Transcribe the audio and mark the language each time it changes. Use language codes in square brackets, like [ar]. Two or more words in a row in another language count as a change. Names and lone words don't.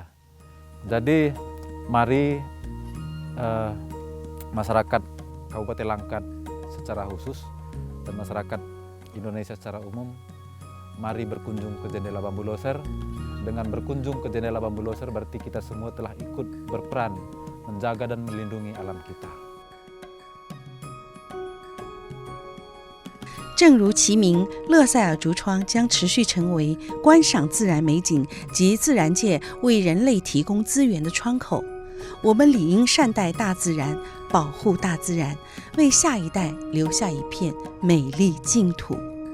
[id] Jadi mari masyarakat Kabupaten Langkat secara khusus dan masyarakat Indonesia secara umum, mari berkunjung ke Jendela Bambu Leuser. Dengan berkunjung ke Jendela Bambu Leuser berarti kita semua telah ikut berperan menjaga dan melindungi alam kita. [zh] 正如其名，勒塞尔竹窗将持续成为观赏自然美景及自然界为人类提供资源的窗口。我们理应善待大自然，保护大自然，为下一代留下一片美丽净土。